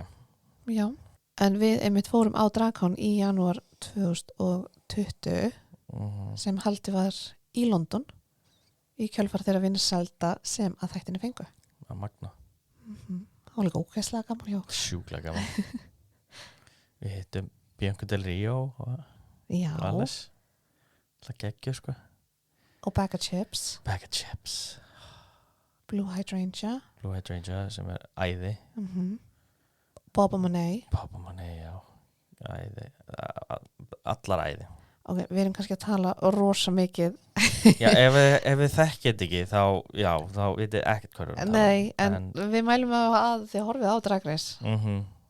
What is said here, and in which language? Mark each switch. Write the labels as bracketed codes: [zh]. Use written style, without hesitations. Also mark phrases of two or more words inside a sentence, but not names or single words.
[is] Já, en við einmitt fórum á Dragcon í janúar 2020 sem haldið var í London í kjölfar þeirra vinsælda sem að þættinni fengu. Að magna. Það var líka ógeðslega gaman, já. Sjúklega gaman. Við hittum Bianca Del Rio og Alice. Það geggjur, sko. Og Bag of Chips. Bag of Chips. Blue Hydrangea. Blue Hydrangea sem er æði. Boba Monet. Boba Monet, já. Æði. Allar æði. ok, við erum kannski að tala rosa mikið. Já, ef við þekkið ekki þá vitið ekkert hvað við erum að tala. Nei, en við mælum að þið horfið á Drag Race.